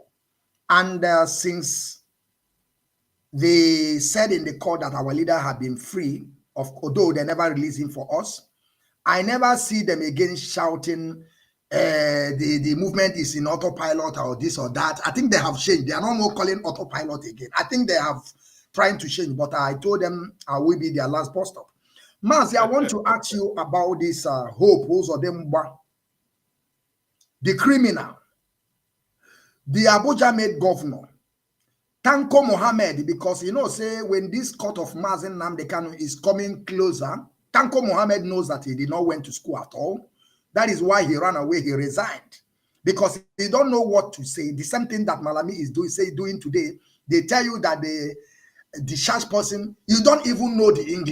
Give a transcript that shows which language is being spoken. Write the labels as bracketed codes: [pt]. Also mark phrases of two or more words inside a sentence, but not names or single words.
[en] And since they said in the court that our leader had been free, although they never released him for us, I never see them again shouting, the movement is in autopilot or this or that. I think they have changed. They are no more calling autopilot again. I think they have trying to change, but I told them I will be their last bus stop. Mazi, I want to ask you about this Hope Uzodimma, the criminal, the Abuja made governor, Tanko Mohammed, because you know, say when this court of Mazi Nnamdi Kanu is coming closer, Tanko Mohammed knows that he did not went to school at all. That is why he ran away, he resigned. Because he don't know what to say. The same thing that Malami is doing today. They tell you that the church person, you don't even know the English.